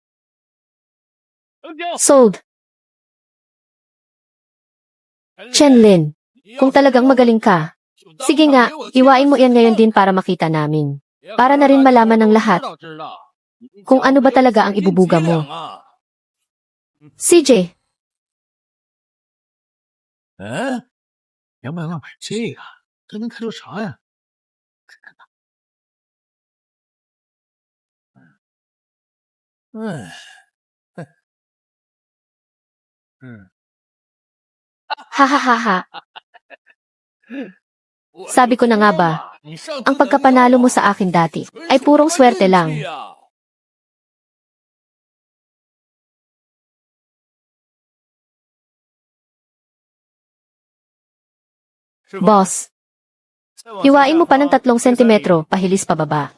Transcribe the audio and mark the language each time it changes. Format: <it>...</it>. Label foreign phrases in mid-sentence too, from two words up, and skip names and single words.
<tl>Sold. Chen Lin, kung talagang magaling ka, sige nga, iwain mo yan ngayon din para makita namin. Para na rin malaman ng lahat kung ano ba talaga ang ibubuga mo. CJ,</tl> <zh>哎，200万买这个，这能看出啥呀？哎，嗯， hahaha.</zh> <tl>Sabi ko na nga ba, ang pagkapanalo mo sa akin dati ay purong swerte lang. Boss, hiwain mo pa ng 3 sentimetro, pahilis pababa.</tl>